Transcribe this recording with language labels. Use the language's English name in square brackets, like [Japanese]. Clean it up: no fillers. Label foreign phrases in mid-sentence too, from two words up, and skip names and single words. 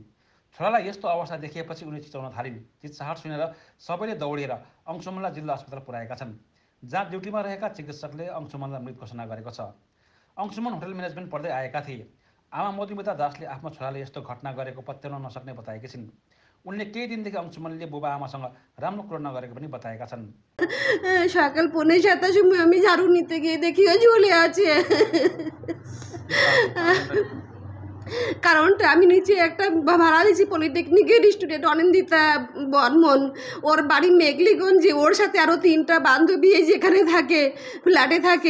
[Nepali] छोरालाई यस्तो अवस्था देखिएपछि उनी चिचाउन थालिन्। चिच्चाहट सुनेर सबैले दौडेर अंशुमनलाई जिल्ला अस्पताल पुर्याएका छन्, जहाँ ड्युटीमा रहेका चिकित्सकले अंशुमनलाई मृत घोषणा गरेको छ। अंशुमन होटल म्यानेजमेन्ट पढ्दै आएका थिए। आमा मधुमिता दासले आफ्नो छोराले यस्तो घटना गरेको पत्याउन नसक्ने बताएकी छिन्। उनले केही दिनदेखि अंशुमनले बुबा आमासँग राम्रो कुरो नगरेको पनि बताएका छन्। [Bangla] সকাল 6:45 সময় আমি ঝাড়ু নিতে গিয়ে দেখি ও ঝুলে আছে। কারণটা আমি নিচে একটা ভাড়া দিয়েছি পলিটেকনিকের স্টুডেন্ট অনিন্দিতা বর্মন, ওর বাড়ি মেঘলিগঞ্জে। ওর সাথে আরও 3টা বান্ধবী এই যেখানে থাকে, ফ্ল্যাটে থাকে।